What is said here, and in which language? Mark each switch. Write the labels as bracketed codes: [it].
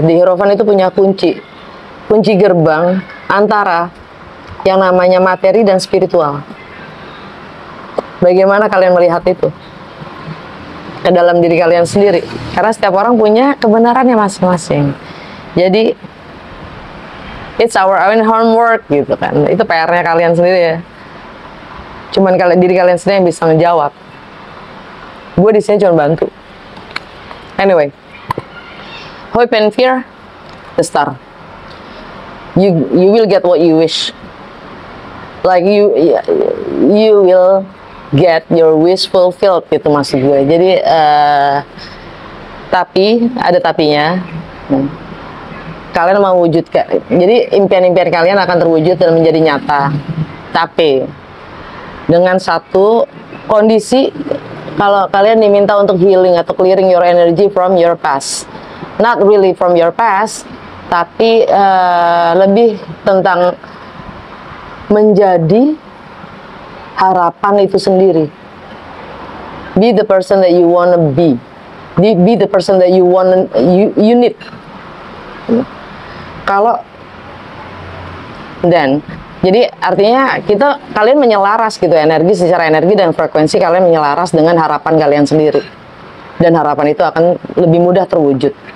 [id] The Hierophant itu punya kunci gerbang antara yang namanya materi dan spiritual. Bagaimana kalian melihat itu ke dalam diri kalian sendiri? Karena setiap orang punya kebenarannya masing-masing. Jadi [en] it's our own homework [id] gitu kan. Itu PR-nya kalian sendiri, ya. Cuman diri kalian sendiri yang bisa menjawab. Gue di sini cuma bantu. [en] Anyway, hope and fear, the star. You will get what you wish. Like you will get your wish fulfilled, [id] gitu maksud gue. Jadi tapi ada tapinya. Kalian mau wujudkan, jadi impian-impian kalian akan terwujud dan menjadi nyata. Tapi dengan satu kondisi, kalau kalian diminta untuk healing atau [en] clearing your energy from your past. Not really from your past, [id] tapi lebih tentang menjadi harapan itu sendiri. [en] Be the person that you wanna be. Be the person that you need. [id] Kalau dan jadi artinya kalian menyelaras gitu, secara energi dan frekuensi kalian menyelaras dengan harapan kalian sendiri, dan harapan itu akan lebih mudah terwujud.